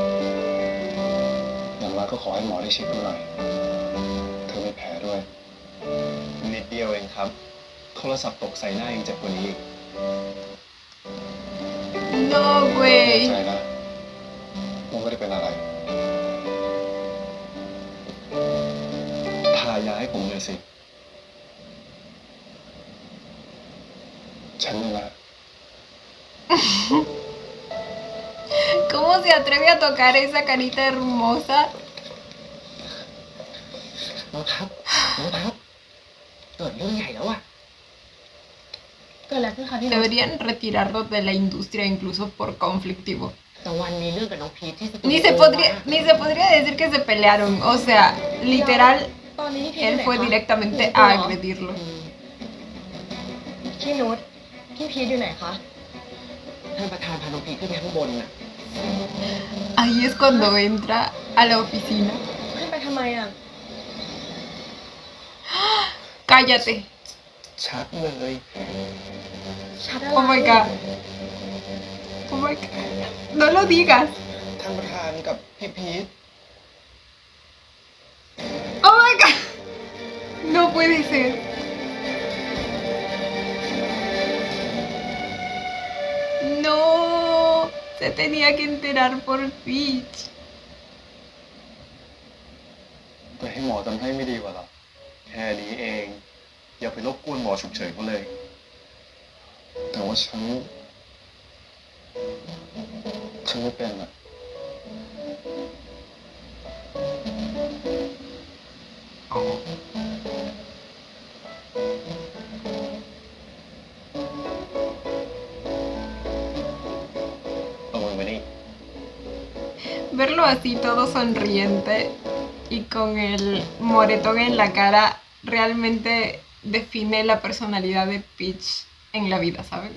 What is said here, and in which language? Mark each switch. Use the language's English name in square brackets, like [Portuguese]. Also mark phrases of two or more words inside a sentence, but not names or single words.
[Thai] อย่างน้อยก็ขอให้หมอได้เช็คดูหน่อย เธอมีแผลด้วย นิดเดียวเองครับ โทรศัพท์ตกใส่หน้ายังเจ็บกว่านี้อีก [Spanish] No, [Thai] ใจ [Spanish] güey. [Thai] นะว่าไม่ได้เป็นอะไร ทายาให้ผมเลยสิ ฉันนี่แหละ [Spanish] ¿Cómo se atreve a tocar esa carita hermosa? [Thai] น้องทัพเกิดเรื่องใหญ่แล้วอะ เกิดอะไรขึ้นคะที่รถ [Spanish] Deberían retirarlo de la industria incluso por conflictivo. [Thai] ตะวันมีเรื่องกับน้องพีทที่สตูดิ [Spanish] Ni [Thai] โอ [Spanish] se podría decir que se pelearon. O sea, literal, [Thai] ตอนนี้พี่พีท [Spanish] él [Thai] อยู่ไหน [Spanish] fue [Thai] คะ [Spanish] directamente [Thai] อ๋อ [Spanish] a agredirlo. [Thai] พี่นุชพี่พีทอยู่ไหนคะ ท่านประธานพาน้องพีทขึ้นไปข้างบนน่ะ [Spanish] Ahí es cuando entra a la oficina. [Thai] ขึ้นไปทำไมอ่ะ [Spanish] Cállate. [Thai] ชัดเลย ชัดอะไร [English] Oh my god. Oh my god. [Spanish] No lo digas. [Thai] ท่านประธานกับพี่พีท [English] Oh my god. [Spanish] No puede ser. No. Se tenía que enterar por Peach. [Thai] ไปให้หมอทำให้ไม่ดีกว่าหรอ แค่นี้เอง อย่าไปรบกวนหมอฉุกเฉินเขาเลย แต่ว่าฉันไม่เป็นอ่ะ เอามือมานี่ [Spanish] Verlo así todo sonriente y con el moretón en la cara realmente define la personalidad de Peach en la vida, ¿saben?